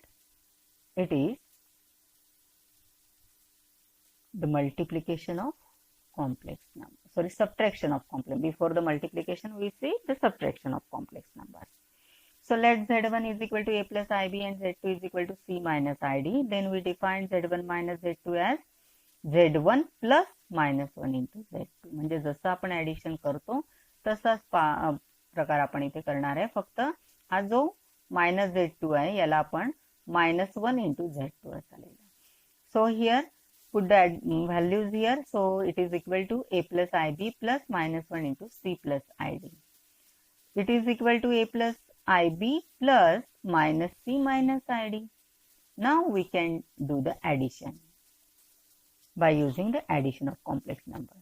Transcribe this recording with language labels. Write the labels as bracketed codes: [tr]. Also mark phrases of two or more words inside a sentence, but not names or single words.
[en] It is the multiplication of complex number. Sorry, subtraction of complex. Before the multiplication, we see the subtraction of complex numbers. So let z1 is equal to a plus ib and z2 is equal to c minus id. Then we define z1 minus z2 as z1 plus minus 1 into z2. [mr] म्हणजे जसं आपण ऍडिशन करतो तसाच प्रकार आपण इथे करणार आहे. फक्त हा जो मायनस z2 आहे याला आपण -1 into z2 असा लिहिला. [en] So here put the values here. So it is equal to a plus ib plus -1 into c plus id. It is equal to a plus ib plus minus c minus id. Now we can do the addition by using the addition of complex numbers.